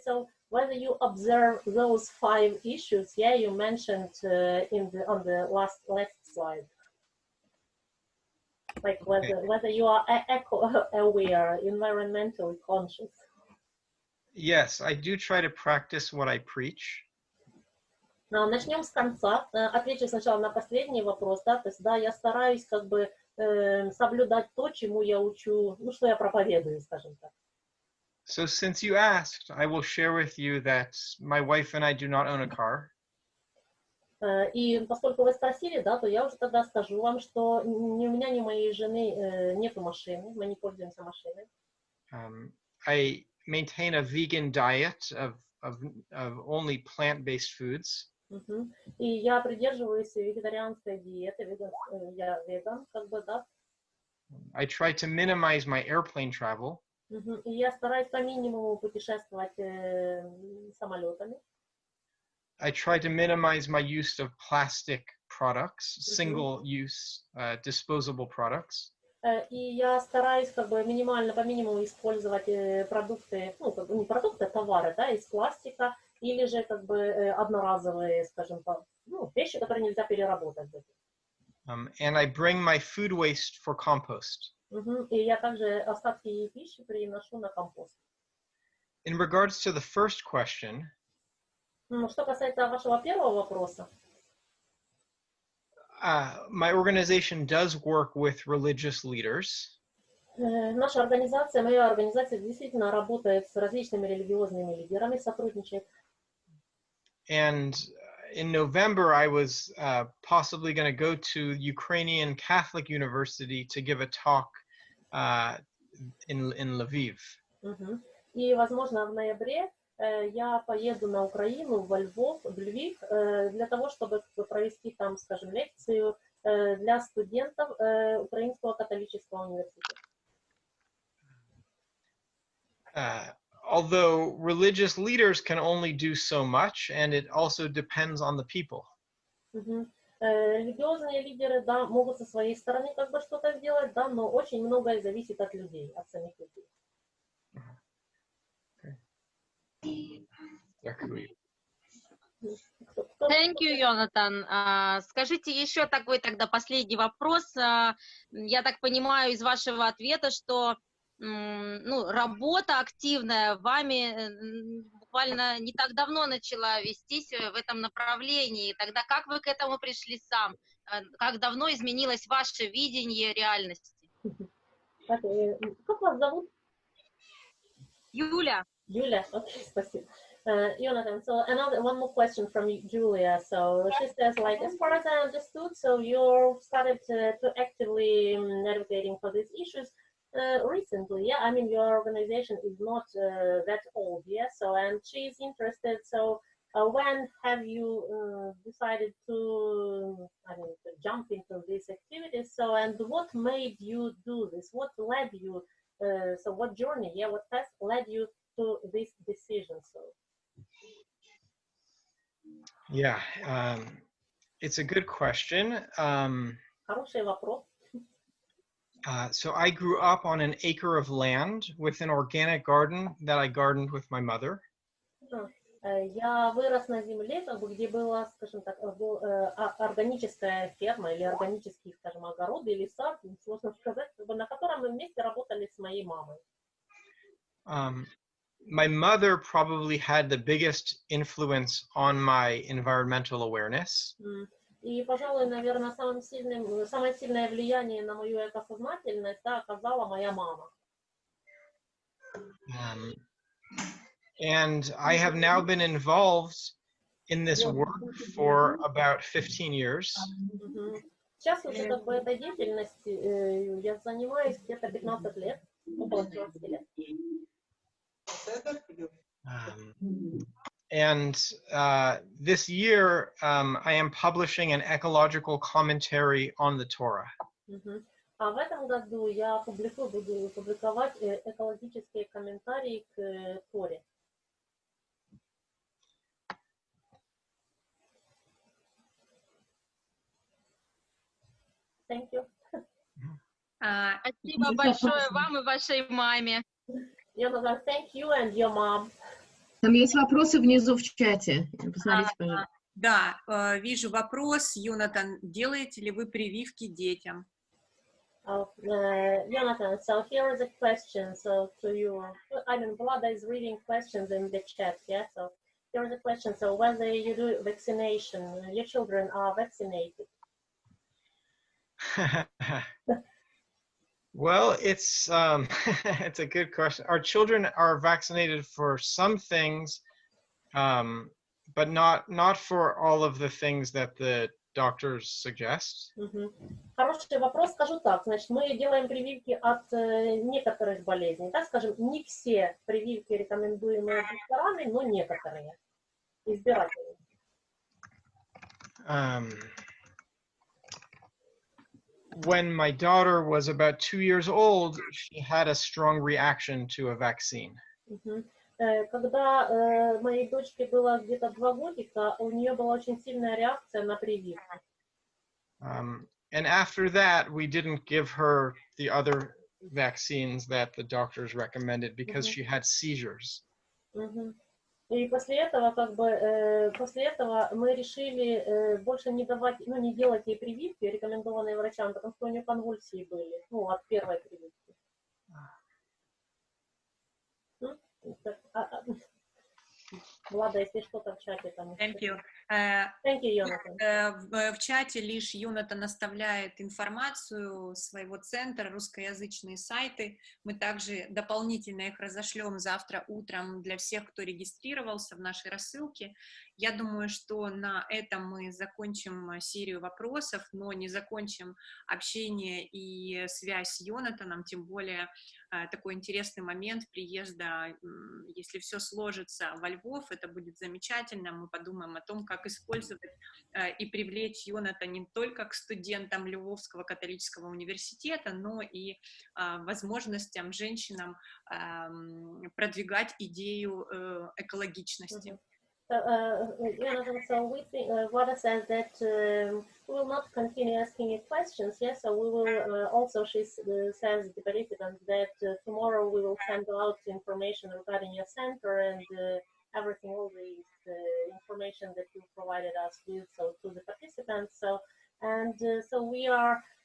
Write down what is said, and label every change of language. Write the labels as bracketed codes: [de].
[en] So whether you observe those 5 issues, yeah, you mentioned on the last slide, like whether you are eco-aware, environmentally conscious. Yes, I do try to practice what I preach. [ru] Начнем с конца. Отвечу сначала на последний вопрос, да, то есть, да, я стараюсь как бы соблюдать то, чему я учу, ну, что я проповедую, скажем так. [en] So since you asked, I will share with you that my wife and I do not own a car. [ru] И поскольку вы спросили, да, то я уже тогда скажу вам, что ни у меня, ни у моей жены нету машины, мы не пользуемся машиной. [en] I maintain a vegan diet of only plant-based foods. [ru] И я придерживаюсь вегетарианской диеты, я веган, как бы, да. [en] I try to minimize my airplane travel. [ru] И я стараюсь по минимуму путешествовать самолетами. [en] I try to minimize my use of plastic products, single-use, disposable products. [ru] И я стараюсь как бы минимально, по минимуму использовать продукты, ну, как бы не продукты, а товары, да, из пластика, или же как бы одноразовые, скажем, ну, вещи, которые нельзя переработать. [en] And I bring my food waste for compost. [ru] И я также остатки пищи приношу на компост. [en] In regards to the first question, [ru] что касается вашего первого вопроса, [en] my organization does work with religious leaders. [ru] Наша организация, моя организация действительно работает с различными религиозными лидерами, сотрудничает. [en] And in November, I was possibly going to go to Ukrainian Catholic University to give a talk in Lviv. [ru] И, возможно, в ноябре я поеду на Украину, в Львив, для того, чтобы провести там, скажем, лекцию для студентов Украинского католического университета. [en] Although religious leaders can only do so much, and it also depends on the people. [ru] Религиозные лидеры, да, могут со своей стороны как бы что-то сделать, да, но очень многое зависит от людей, от самих людей. [en] Thank you, Йонатан. [ru] Скажите еще такой тогда последний вопрос. Я так понимаю из вашего ответа, что ну, работа активная вами буквально не так давно начала вестись в этом направлении. Тогда как вы к этому пришли сам? Как давно изменилось ваше видение реальности? Как вас зовут? Юля. [en] Julia, okay, [ru] спасибо. [en] Jonathan, so one more question from Julia. So she says, like, as far as I understood, so you started to actively advocating for these issues recently, yeah? I mean, your organization is not that old, yeah? So, and she's interested, so when have you decided to jump into these activities? So, and what made you do this? What led you, so what journey, yeah, what path led you to this decision? So, yeah, it's a good question. [ru] Хороший вопрос. [en] So I grew up on an acre of land with an organic garden that I gardened with my mother. [ru] Я вырос на земле, где была, скажем так, органическая ферма или органический, скажем, огород или сад, сложно сказать, на котором мы вместе работали с моей мамой. [en] My mother probably had the biggest influence on my environmental awareness. [ru] И, пожалуй, наверное, самое сильное влияние на мою экосознательность оказала моя мама. [en] And I have now been involved in this work for about 15 years. [ru] Сейчас уже как бы этой деятельностью я занимаюсь где-то 15 лет, около 15 лет. [en] And this year, I am publishing an ecological commentary on the Torah. [ru] А в этом году я буду публиковать экологические комментарии к Торе. [en] Thank you. [ru] Спасибо большое вам и вашей маме. [en] Йонатан, thank you and your mom. [ru] Там есть вопросы внизу в чате. Посмотрите, пожалуйста. Да, вижу вопрос. Йонатан, делаете ли вы прививки детям? [en] Йонатан, so here is a question. So to you, I mean, Vlada is reading questions in the chat, yeah? So here is a question. So whether you do vaccination, your children are vaccinated? Well, it's it's a good question. Our children are vaccinated for some things, but not for all of the things that the doctors suggest. [ru] Хороший вопрос, скажу так. Значит, мы делаем прививки от некоторых болезней. Так скажем, не все прививки рекомендуемые докторами, но некоторые. Избирательные. [en] When my daughter was about 2 years old, she had a strong reaction to a vaccine. [ru] Когда моей дочке было где-то 2 годика, у нее была очень сильная реакция на прививку. [en] And after that, we didn't give her the other vaccines that the doctors recommended because she had seizures. [ru] И после этого, после этого мы решили больше не давать, не делать ей прививки, рекомендованные врачам, потому что у нее конвульсии были, от первой прививки. Влада, если что-то в чате там. [en] Thank you. Thank you, Йонатан. [ru] В чате лишь Йонатан оставляет информацию своего центра, русскоязычные сайты. Мы также дополнительно их разошлем завтра утром для всех, кто регистрировался в нашей рассылке. Я думаю, что на этом мы закончим серию вопросов, но не закончим общение и связь с Йонатаном, тем более такой интересный момент приезда, если все сложится во Львов, это будет замечательно, мы подумаем о том, как использовать и привлечь Йонатана не только к студентам Львовского католического университета, но и возможностям женщинам продвигать идею экологичности. [en] Jonathan, so we think, Vlada says that we will not continue asking you questions, yes, so we will also, she says, the participants, that tomorrow we will send out information regarding your center and everything, all the information that you provided us with, so to the participants, so, and so we are,